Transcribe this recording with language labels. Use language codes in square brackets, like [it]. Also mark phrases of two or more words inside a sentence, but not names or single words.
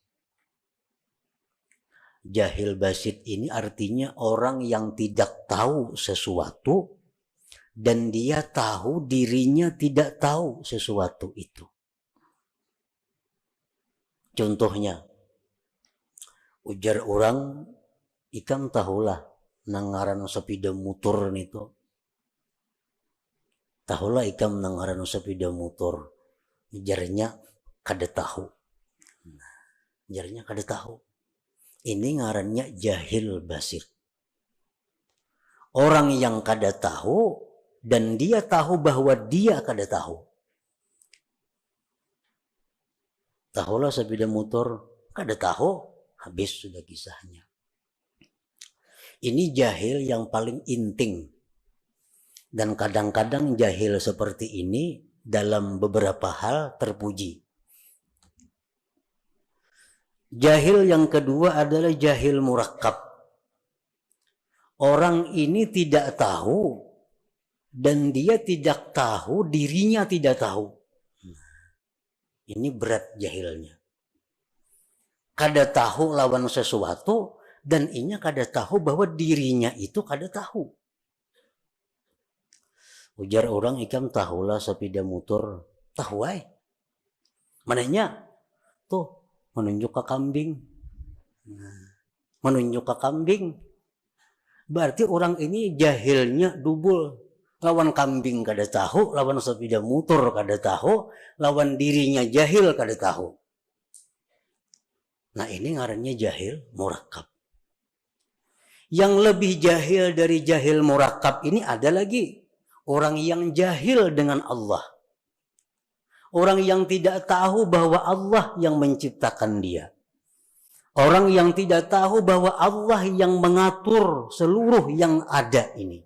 [ar] جهل بسيط [id] ini artinya orang yang tidak tahu sesuatu dan dia tahu dirinya tidak tahu sesuatu itu. Contohnya, [bjn] Ujar orang, ikam tahulah nangaran sepeda motor nito. Tahulah ikam nangaran sepeda motor. Ujarnya kada tahu. Ujarnya kada tahu. Ini ngarannya [ar] جهل بسير. [bjn] Orang yang kada tahu dan dia tahu bahwa dia kada tahu. Tahulah sepeda motor, kada tahu. [id] Habis sudah kisahnya. Ini jahil yang paling inting. Dan kadang-kadang jahil seperti ini dalam beberapa hal terpuji. Jahil yang kedua adalah [ar] جهل مركب. [id] Orang ini tidak tahu dan dia tidak tahu dirinya tidak tahu. Ini berat jahilnya. [bjn] Kada tahu lawan sesuatu dan inya kada tahu bahwa dirinya itu kada tahu. Ujar orang, ikam tahulah sepeda motor. Tahu ay. Mananya? [id] Tuh, menunjuk ke kambing. Menunjuk ke kambing. Berarti orang ini jahilnya dubul. [bjn] Lawan kambing kada tahu, lawan sepeda motor kada tahu, lawan dirinya jahil kada tahu. Nah ini ngarannya [ar] جهل مركب. [id] Yang lebih jahil dari [ar] جهل مركب [id] ini ada lagi. Orang yang jahil dengan Allah. Orang yang tidak tahu bahwa Allah yang menciptakan dia. Orang yang tidak tahu bahwa Allah yang mengatur seluruh yang ada ini.